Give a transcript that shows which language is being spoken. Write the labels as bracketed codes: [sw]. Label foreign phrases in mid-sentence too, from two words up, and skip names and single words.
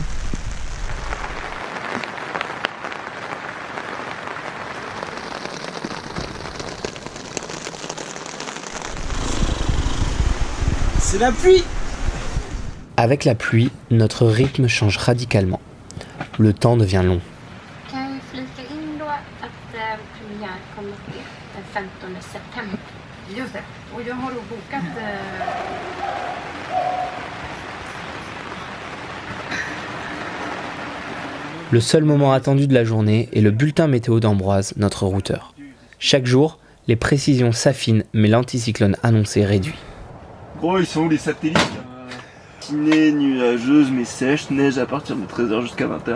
[fr] C'est la pluie. Avec la pluie, notre rythme change radicalement. Le temps devient long. [sv] Kan jag flika in då att premiär kommer ske den 15 september. Just det. Och jag har då bokat [fr] Le seul moment attendu de la journée est le bulletin météo d'Ambroise, notre routeur. Chaque jour, les précisions s'affinent, mais l'anticyclone annoncé réduit. Gros, ils sont où les satellites? Matinée nuageuse mais sèche, neige à partir de 13h jusqu'à 20h.